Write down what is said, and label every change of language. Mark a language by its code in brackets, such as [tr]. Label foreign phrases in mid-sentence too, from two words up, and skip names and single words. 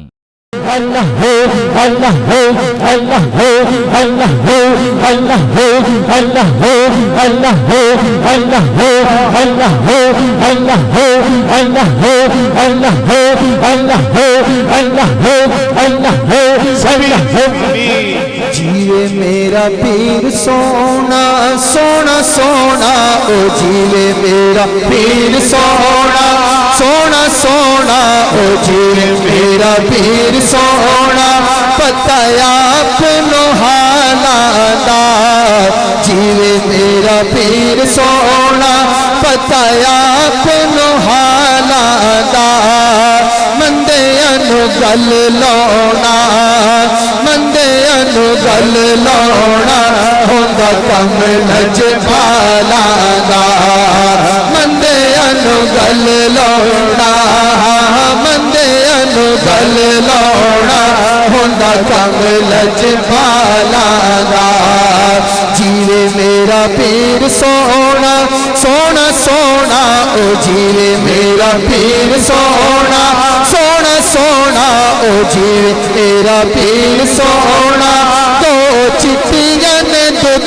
[ar] اللہ ہو اللہ ہو اللہ ہو اللہ ہو اللہ ہو اللہ ہو اللہ ہو اللہ ہو اللہ ہو اللہ ہو اللہ ہو اللہ ہو اللہ ہو اللہ ہو اللہ ہو سبھی [pa] جیوے میرا پیر سونا سونا سونا او جیوے میرا پیر سونا سونا سونا او جیوے میرا پیر سونا پتہ اپنو حالاں دا جیوے میرا پیر سونا پتہ اپنو حالاں دا مندیاں نو گل لاؤنا مندیاں نو گل لاؤنا ہوندا کم لجپالاں دا مندیاں نو گل لاؤنا مندیاں نو گل لاؤنا ہوندا کم لجپالاں دا جیوے میرا پیر سونا سونا سونا او جیوے میرا پیر سونا سونا سونا او جیوے میرا پیر سونا تو چٹیاں نے دودھ